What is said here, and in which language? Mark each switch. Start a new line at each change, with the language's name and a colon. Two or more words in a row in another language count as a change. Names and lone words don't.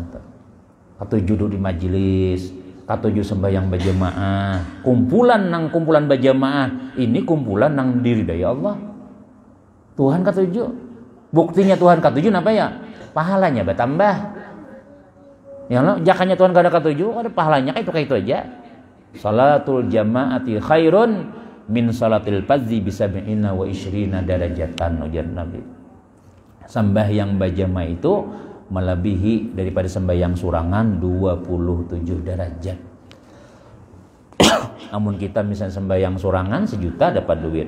Banjar: Katujuh duduk di majelis, katujuh sembahyang berjamaah, kumpulan berjamaah.
Indonesian: Ini kumpulan nang diridai Allah.
Banjar: Tuhan katujuh. Buktinya Tuhan katujuh apa ya?
Indonesian: Pahalanya bertambah.
Banjar: Ya Allah, jakanya Tuhan kada ketujuh, ada pahalanya kayak itu aja.
Arabic: صلاة الجماعة خير من صلاة الفذ بسبع وعشرين درجة,
Banjar: ujar Nabi. Sembahyang berjamaah itu melebihi daripada sembahyang surangan 27 derajat. Namun kita misalnya sembahyang surangan 1 juta dapat duit.